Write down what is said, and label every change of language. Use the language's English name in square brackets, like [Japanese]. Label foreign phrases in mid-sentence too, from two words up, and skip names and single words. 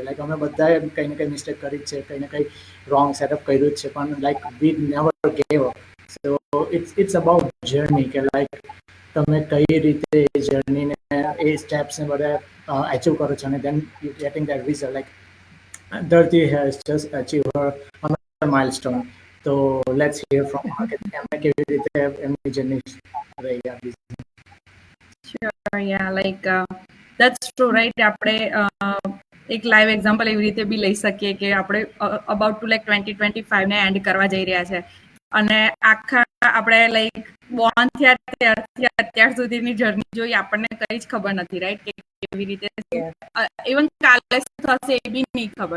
[Gujarati] લાઈક અમે બધાએ કંઈ ને કંઈ મિસ્ટેક કરી જ છે, કંઈ ને કંઈ [English] wrong setup [Gujarati] કર્યું જ છે પણ લાઈક [English] we never gave up. so it's about journey [Gujarati] કે લાઈક તમે કઈ રીતે એ જર્નીને એ સ્ટેપ્સને બધા અચીવ કરો છો અને [English] then you getting that result like Dharti has just achieved her another milestone. So let's hear from her [Gujarati] કે એમને કેવી રીતે એમની જર્ની રહી આ બિઝનેસ. [English] Sure, yeah, like that's true, right? [Gujarati] આપણે એક લાઈવ એક્ઝામ્પલ એવી રીતે બી લઈ શકીએ કે આપણે [English] about to like [Gujarati] 2025 ને એન્ડ કરવા જઈ રહ્યા છે અને આખા આપણે લાઈક બોર્ન થયા ત્યારથી અત્યાર સુધીની જર્ની જોઈ આપણને કઈ જ ખબર નથી રાઈટ કે કેવી રીતે ઇવન કાલે શું થશે એ બી નહીં ખબર.